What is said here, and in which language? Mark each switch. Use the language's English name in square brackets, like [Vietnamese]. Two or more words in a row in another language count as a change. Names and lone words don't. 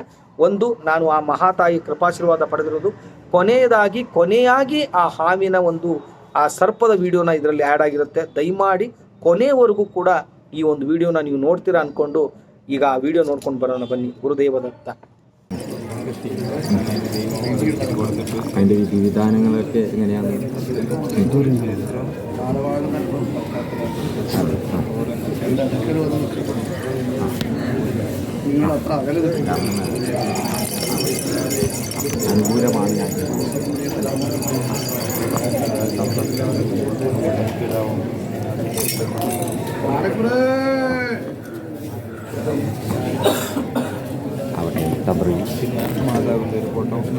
[Kannada] ಒಂದು, ನಾನು ಆ ಮಹಾತಾಯಿ ಕೃಪಾಶೀರ್ವಾದ ಪಡೆದಿರೋದು. ಕೊನೆಯಾಗಿ ಆ ಹಾವಿನ ಒಂದು ಆ ಸರ್ಪದ ವಿಡಿಯೋನ ಇದರಲ್ಲಿ ಆ್ಯಡ್ ಆಗಿರುತ್ತೆ. ದಯಮಾಡಿ ಕೊನೆಯವರೆಗೂ ಕೂಡ ಈ ಒಂದು ವಿಡಿಯೋನ ನೀವು ನೋಡ್ತೀರಾ ಅಂದ್ಕೊಂಡು ಈಗ ಆ ವಿಡಿಯೋ ನೋಡ್ಕೊಂಡು ಬರೋಣ ಬನ್ನಿ. ಗುರುದೇವದತ್ತ. [Malayalam] അതിൻ്റെ വിധാനങ്ങളൊക്കെ എങ്ങനെയാണ്? അനുകൂലമാണ് ഞാൻ അവിടെ തബ്രി മാതാവിൻ്റെ ഒരു ഫോട്ടോ.